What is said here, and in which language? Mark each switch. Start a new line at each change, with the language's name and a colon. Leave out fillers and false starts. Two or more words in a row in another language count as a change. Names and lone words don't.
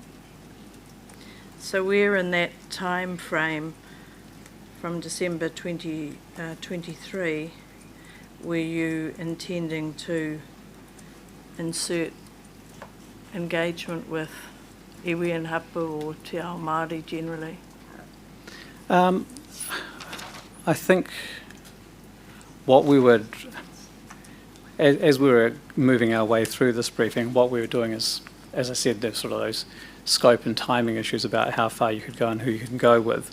English: So we're in that time frame from December 2023. Were you intending to insert engagement with iwi and hapu or
Māori: te ao Māori
English: generally? I think what we would, as we were moving our way through this briefing, what we were doing is, as I said, there's sort of those scope and timing issues about how far you could go and who you can go with.